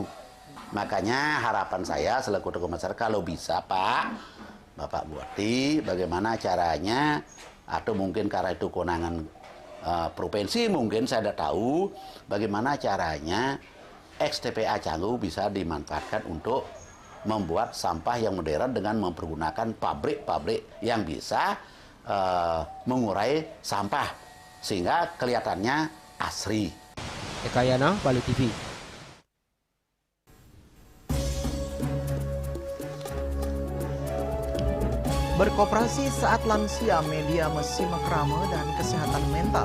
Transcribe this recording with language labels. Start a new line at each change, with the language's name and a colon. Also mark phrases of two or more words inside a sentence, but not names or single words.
Indonesian: Makanya harapan saya selaku tokoh masyarakat, kalau bisa Pak, Bapak Bupati, bagaimana caranya, atau mungkin karena itu kewenangan provinsi, mungkin saya tidak tahu, bagaimana caranya ex-TPA Canggu bisa dimanfaatkan untuk membuat sampah yang modern dengan mempergunakan pabrik-pabrik yang bisa mengurai sampah, sehingga kelihatannya asri. Ekayana, Bali TV. Berkoperasi saat lansia, media masih makrame dan kesehatan mental.